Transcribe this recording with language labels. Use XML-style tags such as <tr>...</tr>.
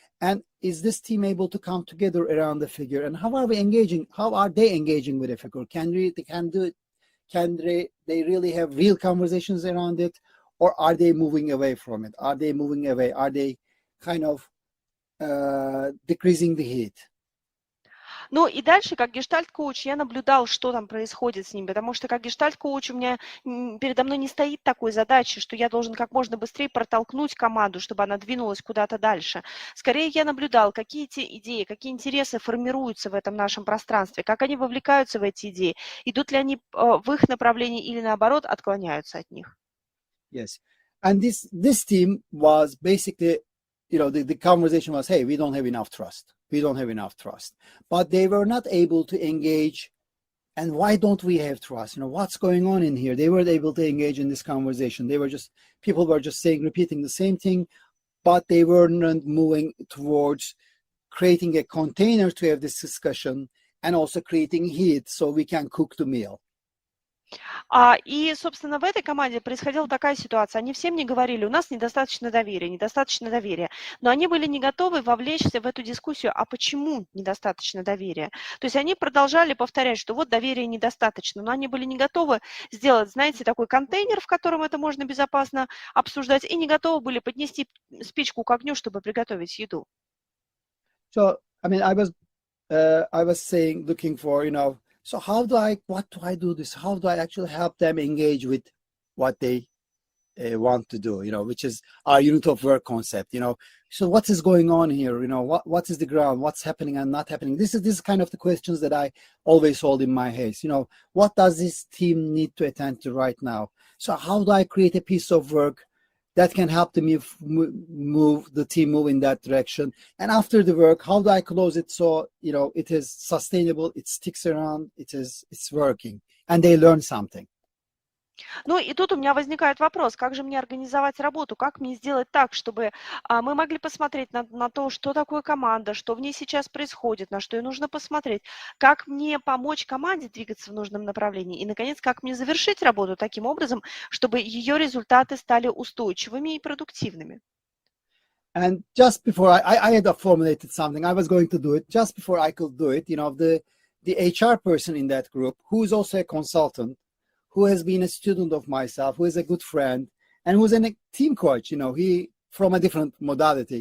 <en>And is this team able to come together around the figure? And how are we engaging? How are they engaging with a figure? Can they really have real conversations around it? Or are they moving away from it? Are they moving away? Are they kind of decreasing the heat?</en> <ru>Ну и дальше, как гештальт-коуч, я наблюдал, что там происходит с ним, потому что как гештальт-коуч у меня передо мной не стоит такой задачи, что я должен как можно быстрее протолкнуть команду, чтобы она двинулась куда-то дальше. Скорее я наблюдал, какие те идеи, какие интересы формируются в этом нашем пространстве, как они вовлекаются в эти идеи, идут ли они в их направлении или наоборот отклоняются от них.</ru> <en>Yes. And this team was basically, the conversation was, hey, we don't have enough trust. We don't have enough trust. But they were not able to engage. And why don't we have trust? What's going on in here? They weren't able to engage in this conversation. People were just repeating the same thing, but they were not moving towards creating a container to have this discussion and also creating heat so we can cook the meal.</en> <ru>И, собственно, в этой команде происходила такая ситуация. Они всем не говорили, у нас недостаточно доверия, недостаточно доверия. Но они были не готовы вовлечься в эту дискуссию, а почему недостаточно доверия. То есть они продолжали повторять, что вот доверия недостаточно, но они были не готовы сделать, знаете, такой контейнер, в котором это можно безопасно обсуждать, и не готовы были поднести спичку к огню, чтобы приготовить еду.</ru> <en>So, I mean, I was saying, looking for, so what do I do this? How do I actually help them engage with what they want to do, which is our unit of work concept, so what is going on here? What is the ground? What's happening and not happening? This is kind of the questions that I always hold in my head. What does this team need to attend to right now? So how do I create a piece of work that can help the team move in that direction? And after the work, how do I close it so it is sustainable, it sticks around, it's working, and they learn something?</en> <ru>Ну и тут у меня возникает вопрос, как же мне организовать работу, как мне сделать так, чтобы мы могли посмотреть на то, что такое команда, что в ней сейчас происходит, на что ей нужно посмотреть, как мне помочь команде двигаться в нужном направлении и, наконец, как мне завершить работу таким образом, чтобы ее результаты стали устойчивыми и продуктивными.</ru> <en>And just before I had formulated something, I was going to do it. Just before I could do it, the HR person in that group, who is also a consultant, who has been a student of myself, who is a good friend, and who's a team coach, he from a different modality.</en>